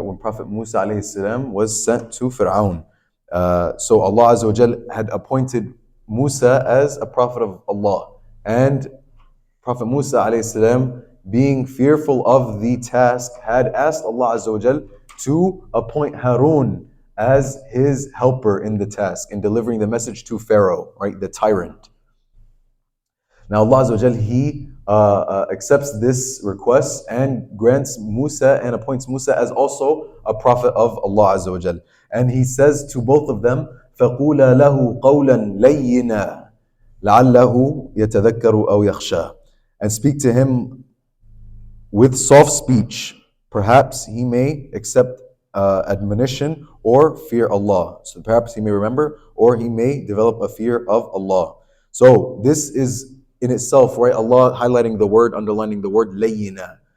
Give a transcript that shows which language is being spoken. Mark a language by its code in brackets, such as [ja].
[en] When Prophet Musa alayhi salam was sent to Fir'aun. So Allah Azza wa Jal had appointed Musa as a prophet of Allah, and Prophet Musa alayhi salam, being fearful of the task, had asked Allah Azza wa Jal to appoint Harun as his helper in the task, in delivering the message to Pharaoh, right, the tyrant. Now Allah Azza wa Jal, He accepts this request and grants Musa and appoints Musa as also a prophet of Allah Azza wa Jal. [ar] And He says to both of them, فَقُولَا لَهُ قَوْلًا لَيِّنًا لَعَلَّهُ يَتَذَكَّرُ أَوْ يَخْشَى. [en] And speak to him with soft speech. Perhaps he may accept admonition or fear Allah. So perhaps he may remember, or he may develop a fear of Allah. So this is in itself, right, Allah highlighting the word, underlining the word layyina.